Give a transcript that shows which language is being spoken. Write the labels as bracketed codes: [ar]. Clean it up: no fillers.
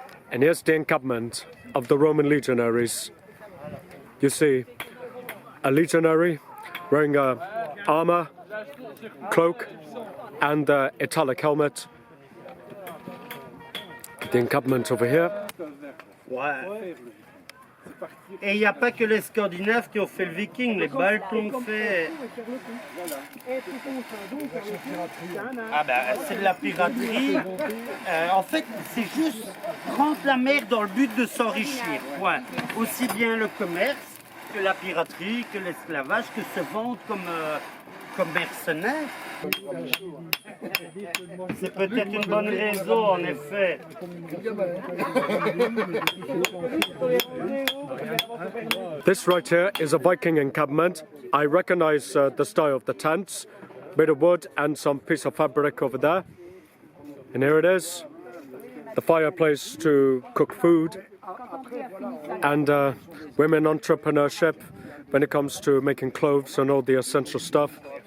[en] And here's the encampment of the Roman legionaries. You see a legionary wearing armor, cloak, and italic helmet. The encampment over here. [fr] Ouais. Et il n'y a pas que les Scandinaves qui ont fait le Viking, les Baltes l'ont fait. Ah ben, c'est de la piraterie. En fait, c'est juste prendre la mer dans le but de s'enrichir. Point. Aussi bien le commerce que la piraterie, que l'esclavage, que se vendre comme mercenaires. C'est peut-être une bonne raison, en effet. [en] This right here is a Viking encampment. I recognize the style of the tents, bit of wood and some piece of fabric over there. And here it is, the fireplace to cook food, and women entrepreneurship when it comes to making clothes and all the essential stuff.